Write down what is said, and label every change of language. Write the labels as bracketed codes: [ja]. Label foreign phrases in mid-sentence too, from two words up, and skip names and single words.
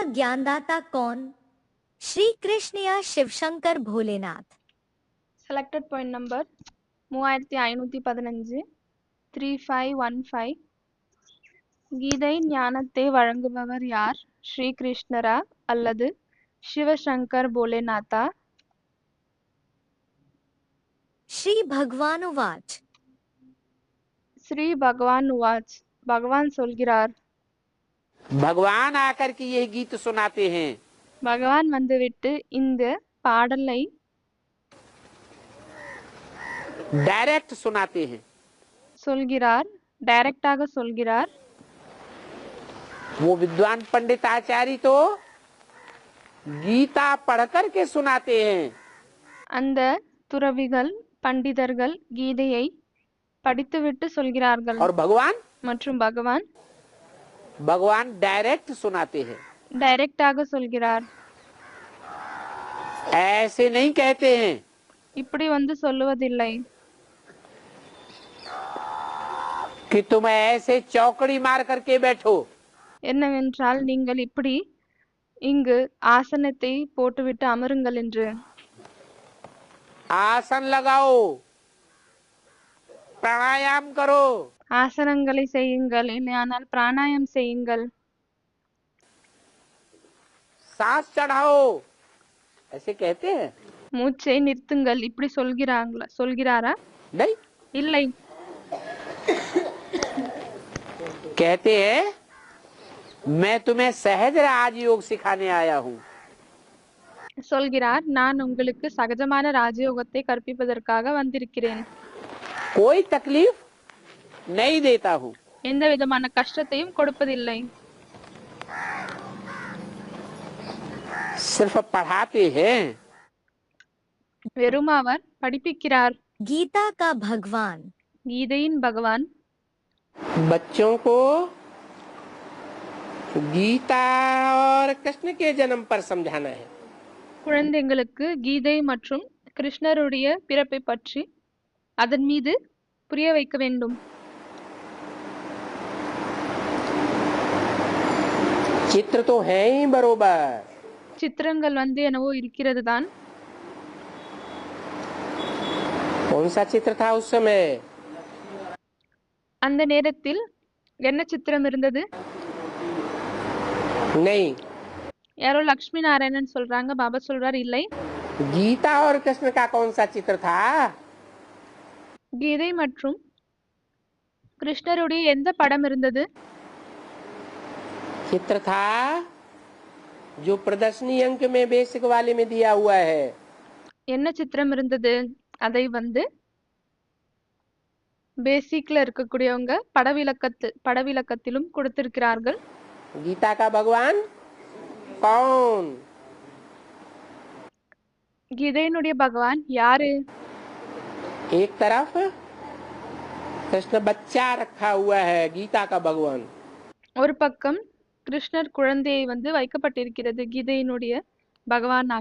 [hi] ज्ञानदाता कौन? श्री कृष्ण या शिव शंकर भोलेनाथ? [en] Selected point number [ta] 3515 3515 கீதை ஞானத்தை வழங்குபவர் யார்? ஸ்ரீ கிருஷ்ணரா அல்லது சிவசங்கர் போலேநாத்தா? [sa] श्री भगवान उवाच श्री भगवान उवाच [ta] பகவான் சொல்கிறார். [hi] भगवान आकर के ये गीत सुनाते हैं। [ta] பகவான் வந்துவிட்டு இந்த பாடலை [hi] डायरेक्ट सुनाते हैं। [ta] சொல்கிறார், டைரக்டாக சொல்கிறார். [hi] वो विद्वान पंडित आचार्य तो गीता पढ़ करके सुनाते हैं। [ta] அந்த துறவிகள் பண்டிதர்கள் கீதையை படித்துவிட்டு சொல்கிறார்கள். [hi] और भगवान [ta] மற்றும் பகவான் [hi] डायरेक्ट सुनाते हैं। [ta] டைரக்டாக சொல்கிறார். [hi] ऐसे नहीं कहते हैं [ta] இப்படி வந்து சொல்லுவதில்லை. [hi] कि तुम ऐसे चौकड़ी मार करके बैठो। [ta] என்னவென்றால் நீங்கள் இப்படி இங்கு ஆசனத்தை போட்டுவிட்டு அமருங்கள் என்று. [hi] आसन लगाओ, प्राणायाम करो, [ta] ஆசனங்களை செய்யுங்கள், இல்லையானால் பிராணாயம் செய்யுங்கள், [hi] सांस चढ़ाओ, ऐसे कहते हैं? [ta] மூச்சை நிறுத்துங்கள், இப்படி சொல்கிறாரா? [hi] नहीं, [ta] இல்லை. [hi] कहते हैं मैं तुम्हें सहज राजयोग सिखाने आया हूँ। [ta] சொல்கிறார், நான் உங்களுக்கு சகஜமான ராஜயோகத்தை கற்பிப்பதற்காக வந்திருக்கிறேன். [hi] कोई तकलीफ नहीं देता हूँ। [ta] எந்த விதமான கஷ்டத்தையும் கொடுப்பதில்லை. [hi] सिर्फ पढ़ाते हैं। [ta] வெறும் அவர் படிப்பிக்கிறார். [hi] गीता का भगवान [ta] கீதையின் பகவான் [hi] बच्चों को गीता और कृष्ण के जन्म पर समझाना है। [ta] குழந்தைங்களுக்கு கீதை மற்றும் கிருஷ்ணருடைய பிறப்பை பற்றி அதன் மீது புரிய வைக்க வேண்டும். [hi] चित्र तो है ही बरोबर। [ta] சித்திரங்கள் என்னவோ இருக்கிறது தான். [hi] कौन सा चित्र था उस समय? [ta] அந்த நேரத்தில் என்ன சித்திரம் இருந்தது? [hi] नहीं, [ta] யாரோ லக்ஷ்மி நாராயணன் சொல்றாங்க, பாபா சொல்றார் இல்லை. [hi] गीता और कृष्ण का कौन सा चित्र था? [ta] கீதை மற்றும் கிருஷ்ணருடைய எந்த படம் இருந்தது? [hi] चित्र था जो प्रदर्शनी अंक में बेसिक वाले में दिया हुआ है। [ta] என்ன சித்திரம் இருந்தது? அதை பேசிக்ல இருக்கக்கூடியவங்க படவிலக்கத்திலும் கொடுத்திருக்கிறார்கள். [hi] गीता का भगवान कौन? [ta] கீதையினுடைய பகவான் யாரு? [hi] एक तरफ कृष्ण बच्चा रखा हुआ है, गीता का भगवान। [ta] ஒரு பக்கம் கிருஷ்ணர் குழந்தையை வைக்கப்பட்டிருக்கிறது கீதையினுடைய பகவானாக.